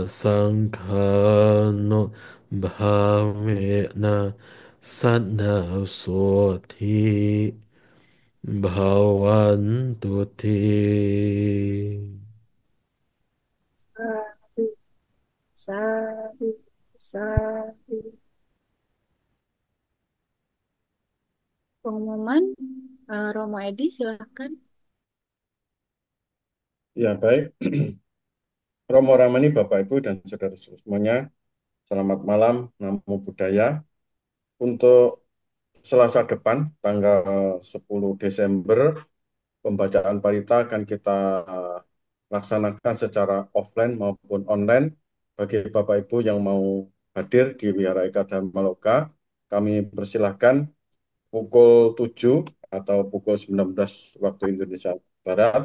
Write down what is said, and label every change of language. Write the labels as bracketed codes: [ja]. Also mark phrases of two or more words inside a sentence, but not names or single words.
[pi] sanghano bhavena sada soti bhavantu te. Sadu, sadu. [id] Pengumuman, Romo Edi silahkan. Ya, baik. Romo Ramani, Bapak Ibu dan saudara semuanya, selamat malam, [pi] namo buddhaya. [id] Untuk Selasa depan, tanggal 10 Desember, pembacaan parita akan kita laksanakan secara offline maupun online. Bagi Bapak Ibu yang mau hadir di Wihara Eka Dharma Loka, kami persilahkan pukul 7 atau pukul 19 waktu Indonesia Barat.